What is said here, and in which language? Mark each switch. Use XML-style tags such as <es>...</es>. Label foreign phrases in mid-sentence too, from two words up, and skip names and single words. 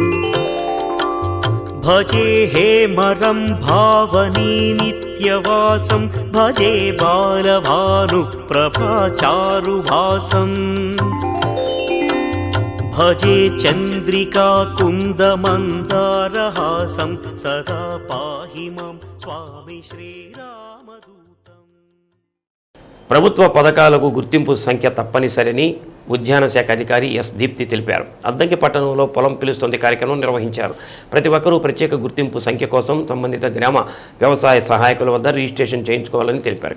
<sa>भजे हेमरं भावनी नित्यवासं भजे बालभानुप्रभाचारुभासं भजे चन्द्रिका कुन्दमन्दारहासं सदा पाहि मां स्वामी श्रीरामदूतम्।</sa> <te>ప్రభుత్వ పథకాలకు గుర్తింపు సంఖ్య తప్పనిసరిని ఉద్యాన శాఖ అధికారి ఎస్ దీప్తి తెలిపారు. అద్దంకి పట్టణంలో పొలం పిలుస్తుంది కార్యక్రమం నిర్వహించారు. ప్రతి ఒక్కరూ ప్రత్యేక గుర్తింపు సంఖ్య కోసం సంబంధిత గ్రామ వ్యవసాయ సహాయకుల వద్ద రిజిస్ట్రేషన్ చేయించుకోవాలని తెలిపారు.</te>